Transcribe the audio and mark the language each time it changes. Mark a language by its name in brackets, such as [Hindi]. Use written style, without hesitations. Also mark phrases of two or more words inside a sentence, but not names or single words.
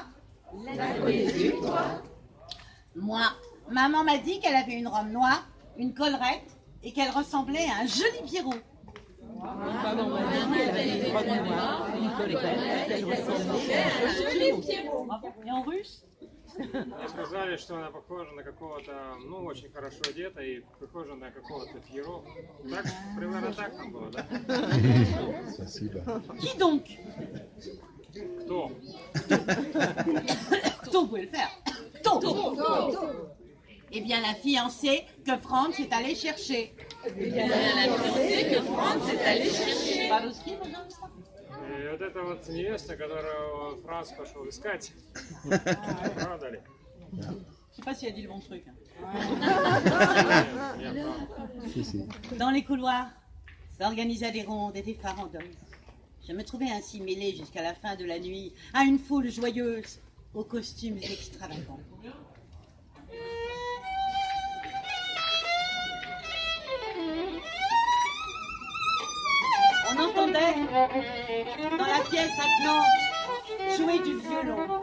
[French] La connais-tu, toi? Moi, maman m'a dit qu'elle avait une robe noire, une collerette et qu'elle ressemblait à un joli Pierrot. Et en russe? [Russian] Мне сказали, что она похожа на какого-то, ну, очень хорошо одета и похожа на какого-то Пьеро. Так, примерно так там было, да? [French] Qui donc? [Russian] Кто? Кто, [French] vous pouvez le faire. Кто? Eh bien, la fiancée que Franz est allé chercher. Que Franz est allé chercher. [Russian] По-русски, пожалуйста. И вот это вот невеста, которую Франц пошел искать. Правда ли? [French] Je sais pas si elle dit le bon truc. [Russian] Нет, правда. [French] Dans les couloirs s'organisaient des rondes et des farandons. Je me trouvais ainsi mêlée jusqu'à la fin de la nuit à une foule joyeuse aux costumes extravagants. On entendait dans la pièce attenante jouer du violon.